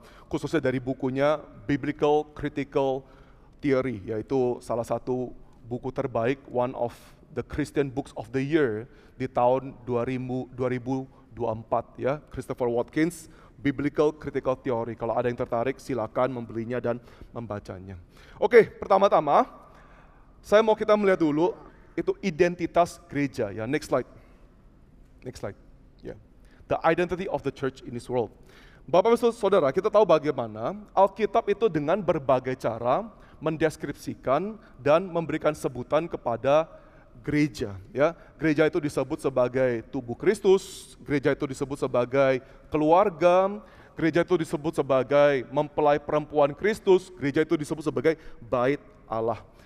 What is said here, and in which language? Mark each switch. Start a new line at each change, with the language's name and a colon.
Indonesian: Khususnya dari bukunya Biblical Critical Theory, yaitu salah satu buku terbaik,
English: one of the Christian Books of the Year
Indonesian: di tahun 2024 ya, Christopher Watkins, Biblical Critical Theory. Kalau ada yang tertarik silakan membelinya dan membacanya. Oke, pertama-tama saya mau kita melihat dulu itu identitas gereja ya.
English: Next slide. Next slide. Ya. The identity of the church in this world.
Indonesian: Bapak Ibu Saudara, kita tahu bagaimana Alkitab itu dengan berbagai cara mendeskripsikan dan memberikan sebutan kepada gereja. Ya, gereja itu disebut sebagai tubuh Kristus, gereja itu disebut sebagai keluarga, gereja itu disebut sebagai mempelai perempuan Kristus, gereja itu disebut sebagai bait Allah.